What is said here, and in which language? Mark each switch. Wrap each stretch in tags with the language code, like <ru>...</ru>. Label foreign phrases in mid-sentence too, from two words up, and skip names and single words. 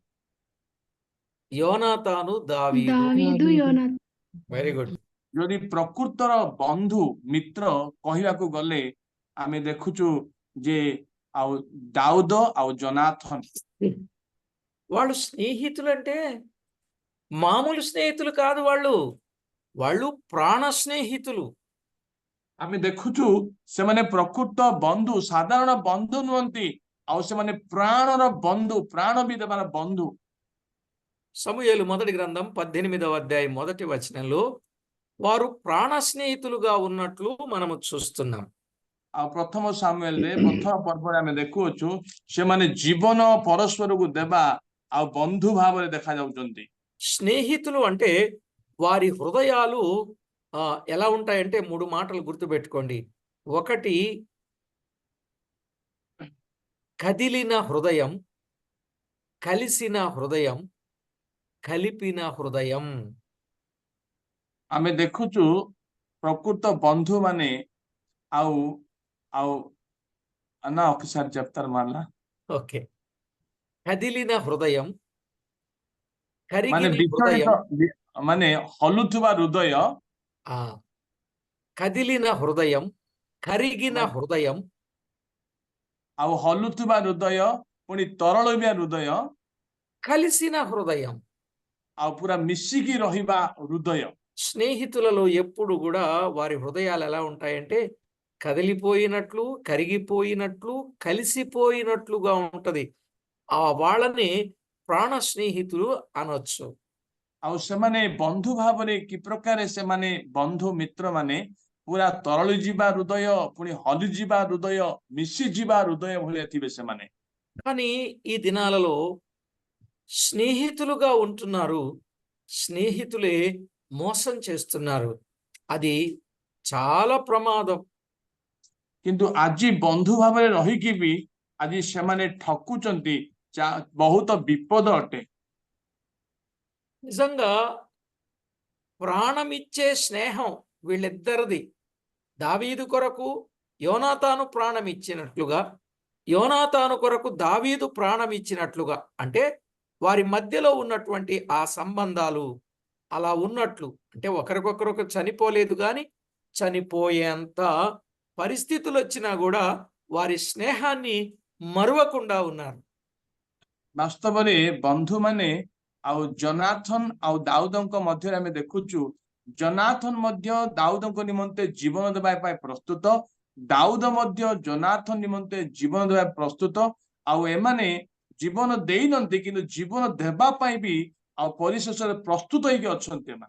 <te>యోనాతాను, దావీదు. దావీదు యోనాతాన్.</te> <en>very good.</en> <or>ଯଦି ପ୍ରକୃତର ବନ୍ଧୁ ମିତ୍ର କହିବାକୁ ଗଲେ ଆମେ ଦେଖୁଛୁ ଯେ ଆଉ ଦାଉଦ ଆଉ ଜନାଥନ</or> <te>వాళ్ళు స్నేహితులు అంటే మామూలు స్నేహితులు కాదు వాళ్ళు. వాళ్ళు ప్రాణ స్నేహితులు.</te> <or>ଆମେ ଦେଖୁଛୁ ସେମାନେ ପ୍ରକୃତ ବନ୍ଧୁ, ସାଧାରଣ ବନ୍ଧୁ ନୁହନ୍ତି, ଆଉ ସେମାନେ ପ୍ରାଣର ବନ୍ଧୁ, ପ୍ରାଣ ବି ଦେବାର ବନ୍ଧୁ।</or> <te>సమూయేలు మొదటి గ్రంథం 18వ అధ్యాయం మొదటి వచనంలో వారు ప్రాణ స్నేహితులుగా ఉన్నట్లు మనము చూస్తున్నాం.</te> <or>ଆଉ ପ୍ରଥମ ସାମୁଏଲରେ ପ୍ରଥମ ପର୍ବରେ ଆମେ ଦେଖୁଅଛୁ ସେମାନେ ଜୀବନ ପରସ୍ପରକୁ ଦେବା ଆଉ ବନ୍ଧୁ ଭାବରେ ଦେଖାଯାଉଛନ୍ତି।</or> <te>స్నేహితులు అంటే వారి హృదయాలు ఎలా ఉంటాయంటే 3 మాటలు గుర్తుపెట్టుకోండి. ఒకటి కదిలిన హృదయం, కలిసిన హృదయం, కలిపిన హృదయం.</te> <or>ଆମେ ଦେଖୁଛୁ ପ୍ରକୃତ ବନ୍ଧୁ ମାନେ ଆଉ ଆଉ ନା</or> <te>ఒకసారి చెప్తారు మళ్ళా? ఓకే. కదిలిన హృదయం,</te> <or>ମାନେ</or> <te>కరిగిన</te> <or>ବିଚଳିତ</or> <te>హృదయం.</te> <or>ମାନେ ହଲୁଥିବା ହୃଦୟ,</or> <te>ఆ కదిలిన హృదయం, కరిగిన హృదయం,</te> <or>ଆଉ ହଲୁଥିବା ହୃଦୟ ପୁଣି ତରଳିବା ହୃଦୟ,</or> <te>కలిసిన హృదయం.</te> <or>ଆଉ ପୁରା ମିଶିକି ରହିବା ହୃଦୟ।</or> <te>స్నేహితులలో ఎప్పుడు కూడా వారి హృదయాలు ఎలా ఉంటాయంటే కదిలిపోయినట్లు, కరిగిపోయినట్లు, కలిసిపోయినట్లుగా ఉంటది. వాళ్ళని ప్రాణ స్నేహితులు అనొచ్చు.</te> <or>ଆଉ ସେମାନେ ବନ୍ଧୁ ଭାବରେ କି ପ୍ରକାର ସେମାନେ ବନ୍ଧୁ ମିତ୍ର ମାନେ ପୁରା ତରଳି ଯିବା ହୃଦୟ, ପୁଣି ହଲିଯିବା ହୃଦୟ, ମିଶିଯିବା ହୃଦୟ ଭଳିଆ ଥିବେ ସେମାନେ।</or> <te>కానీ ఈ దినాలలో స్నేహితులుగా ఉంటున్నారు, స్నేహితులే మోసం చేస్తున్నారు. అది చాలా ప్రమాదం.</te> <or>କିନ୍ତୁ ଆଜି ବନ୍ଧୁ ଭାବରେ ରହିକି ବି ଆଜି ସେମାନେ ଠକୁଛନ୍ତି, ବହୁତ ବିପଦ ଅଟେ।</or> <te>నిజంగా ప్రాణమిచ్చే స్నేహం వీళ్ళిద్దరిది. దావీదు కొరకు యోనాతాను ప్రాణం ఇచ్చినట్లుగా, యోనాతాను కొరకు దావీదు ప్రాణం ఇచ్చినట్లుగా, అంటే వారి మధ్యలో ఉన్నటువంటి ఆ సంబంధాలు అలా ఉన్నట్లు. అంటే ఒకరికొకరు చనిపోలేదు కానీ చనిపోయేంత పరిస్థితులు వచ్చినా కూడా వారి స్నేహాన్ని మరువకుండా ఉన్నారు.</te> <or>ବାସ୍ତବରେ ବନ୍ଧୁ ମାନେ ଆଉ ଜନାଥନ ଆଉ ଦାଉଦଙ୍କ ମଧ୍ୟରେ ଆମେ ଦେଖୁଛୁ ଜନାଥନ ମଧ୍ୟ ଦାଉଦଙ୍କ ନିମନ୍ତେ ଜୀବନ ଦେବା ପାଇଁ ପ୍ରସ୍ତୁତ, ଦାଉଦ ମଧ୍ୟ ଜନାଥନ ନିମନ୍ତେ ଜୀବନ ଦେବା ପ୍ରସ୍ତୁତ। ଆଉ ଏମାନେ ଜୀବନ ଦେଇନାହାନ୍ତି କିନ୍ତୁ ଜୀବନ ଦେବା ପାଇଁ ବି ଆଉ ପରିଶେଷରେ ପ୍ରସ୍ତୁତ ହେଇକି ଅଛନ୍ତି ଏମାନେ।</or>